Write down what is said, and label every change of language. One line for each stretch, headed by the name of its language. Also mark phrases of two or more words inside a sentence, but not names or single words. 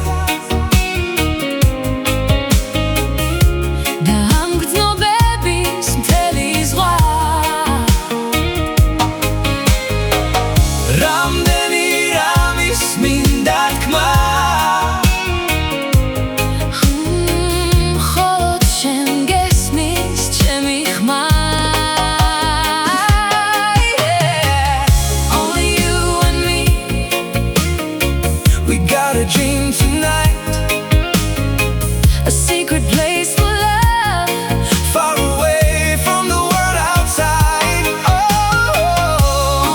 Georgian: და ამ გრძნობების მთელი ზღვა რამდენი რამის მინდა თქმა მხოლოდ შენ გესმის ჩემი ხმა
English: Only you and me We got a dream tonight A secret place for love Far away from the world outside Oh,